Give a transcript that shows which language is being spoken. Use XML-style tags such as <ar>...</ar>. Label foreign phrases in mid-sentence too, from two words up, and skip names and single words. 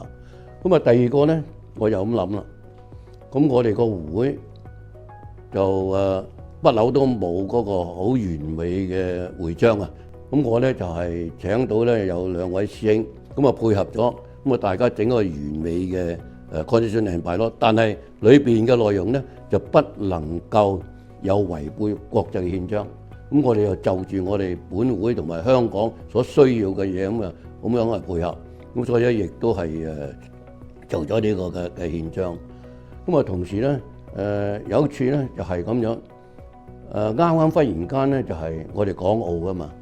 <yue>咁啊第二個咧，我又咁諗啦。咁我哋個會就不嬲都冇嗰個好完美嘅會章啊。咁我咧就係請到咧有2位師兄，咁啊配合咗，咁啊大家整個完美嘅</yue> <en>constitution and bylaw，</en> <yue>但係裏邊嘅內容咧就不能夠有違背國際憲章。咁我哋又就住我哋本會同埋香港所需要嘅嘢咁樣去配合。咁所以咧亦都係做咗呢個嘅憲章。咁啊同時咧有一次咧就係咁樣啱啱忽然間咧就係我哋港澳噶嘛。</yue>